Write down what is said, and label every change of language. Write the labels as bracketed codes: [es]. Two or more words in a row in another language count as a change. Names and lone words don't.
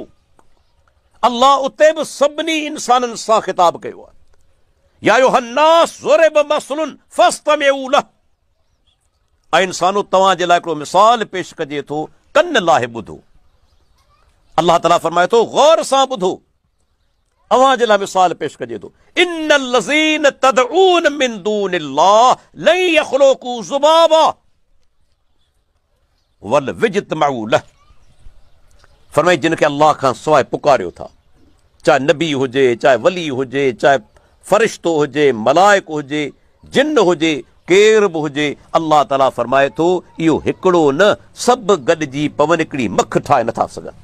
[sd] अल्लाह उते बि सभिनी इंसाननि सां ख़िताब कयो आहे। [ar] يا أيها الناس ضرب مثل فاستمعوا له. [sd] ऐं इंसानो, तव्हां जे लाइ हिकिड़ो मिसाल पेश कजे थो, कन लाहे ॿुधो। अल्लाह ताला फरमाए थो, गौर सां ॿुधो। अवां जे लाइ मिसाल पेश कजे थो, [ar] إن الذين تدعون من دون الله لن يخلقوا ذبابا ولو اجتمعوا له. [sd] फरमाई जिन खे अल्लाह खां सवाइ पुकारियो था, चाहे नबी हुजे, चाहे वली हुजे, चाहे फ़रिश्तो हुजे, मलाइक हुजे, जिन हुजे, केर बि हुजे, अल्लाह ताला फरमाए थो इहो हिकिड़ो न सभु गॾिजी पवन हिकिड़ी मख ठाहे नथा सघनि।